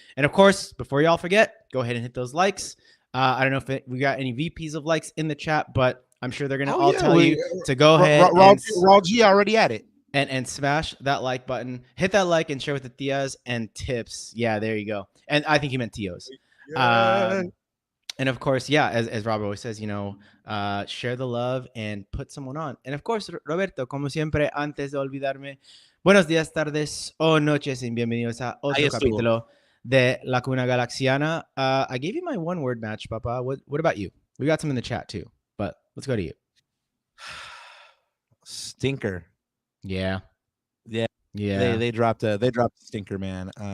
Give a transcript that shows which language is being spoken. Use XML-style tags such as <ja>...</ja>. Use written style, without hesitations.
<en>And of course, before y'all forget, go ahead and hit those likes. I don't know if we got any VPs of likes in the chat, but I'm sure they're going to tell you to go ahead. Raw G already at it. And smash that like button. Hit that like and share with the tias and tips. Yeah, there you go. And I think he meant tios. Yeah. And of course, as Rob always says, share the love and put someone on.</en> <es>And of course, Roberto, como siempre, antes de olvidarme, buenos días, tardes o noches y bienvenidos a otro capítulo de La Cuna Galaxiana.</es> <en>I gave you my one-word match, Papa. What about you? We got some in the chat too, but let's go to you. Stinker. Yeah. They dropped a stinker, man.</en>